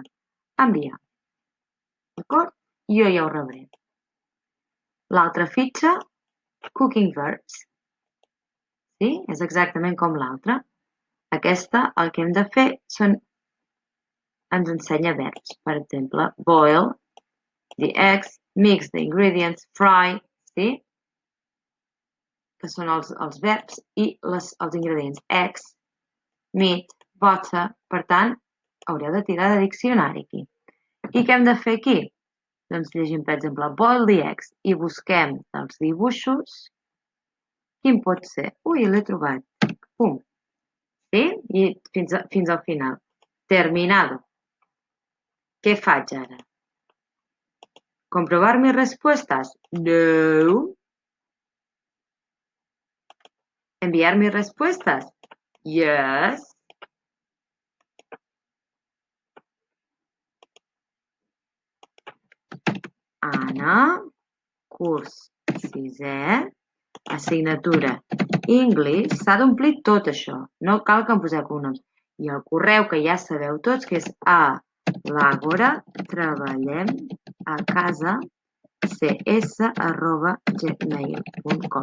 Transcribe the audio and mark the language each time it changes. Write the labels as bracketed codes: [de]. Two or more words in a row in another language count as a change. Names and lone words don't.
[ca] Enviar. D'acord? Jo ja ho rebré. L'altra fitxa, [en] cooking verbs. [ca] Sí? És exactament com l'altra. Aquesta, el que hem de fer ens ensenya verbs. Per exemple, [en] boil the eggs, mix the ingredients, fry, [ca] sí? Que són els verbs i els ingredients. [en] Eggs, meat, butter. [ca] Per tant, haureu de tirar de diccionari aquí. I què hem de fer aquí? Doncs llegim, per exemple, [en] boil the eggs [ca] i busquem dels dibuixos quin pot ser. Ui, l'he trobat. Pum. Sí? I fins al final. Terminado. Què faig ara? [es] ¿Comprobar mis respuestas? No. ¿Enviar mis respuestas? [en] Yes. [ca] Anna, curs 6è, assignatura English. S'ha d'omplir tot això. No cal que em poseu cognoms. I el correu que ja sabeu tots, que és a l'Àgora, treballem a casa cs@gmail.com.